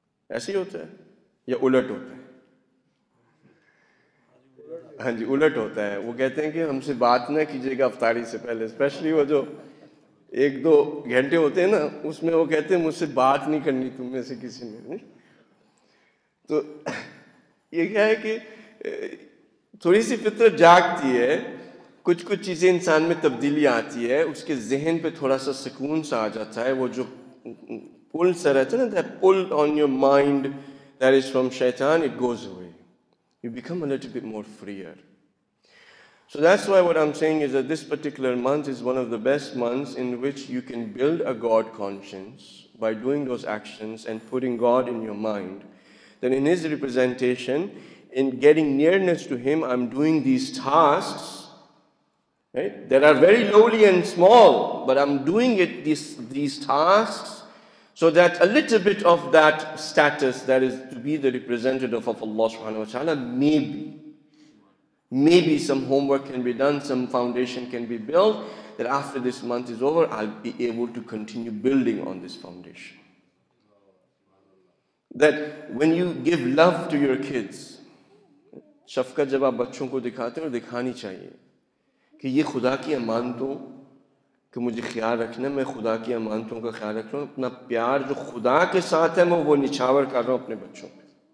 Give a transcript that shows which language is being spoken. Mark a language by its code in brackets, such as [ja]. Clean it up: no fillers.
[ur] ایسے ہی ہوتا ہے یا الٹ ہوتا ہے؟ ہاں جی، الٹ ہوتا ہے. وہ کہتے ہیں کہ ہم سے بات نہ کیجیے گا افطاری سے پہلے، اسپیشلی وہ جو 1-2 گھنٹے ہوتے ہیں نا، اس میں وہ کہتے ہیں مجھ سے بات نہیں کرنی تم میں سے کسی نے. تو یہ کیا ہے کہ تھوڑی سی فطرت جاگتی ہے، کچھ چیزیں انسان میں تبدیلی آتی ہے، اس کے ذہن پہ تھوڑا سا سکون سا آ جاتا ہے. وہ جو پل سا رہتا ہے نا، [en] that pull on your mind that is from shaitan, it goes away. You become a little bit more freer. So that's why what I'm saying is that this particular month is one of the best months in which you can build a God conscience by doing those actions and putting God in your mind. Then in His representation, in getting nearness to Him, I'm doing these tasks, right, that are very lowly and small, but I'm doing it, these tasks, so that a little bit of that status that is to be the representative of Allah subhanahu wa ta'ala, maybe some homework can be done, some foundation can be built, that after this month is over, I'll be able to continue building on this foundation. That when you give love to your kids, [ur] شفقت جب آپ بچوں کو دکھاتے ہیں اور دکھانی چاہیے کہ یہ خدا کی امانتوں کہ مجھے خیال رکھنا، میں خدا کی امانتوں کا خیال رکھ رہا ہوں، اپنا پیار جو خدا کے ساتھ ہے میں وہ نچھاور کر رہا ہوں اپنے بچوں پہ.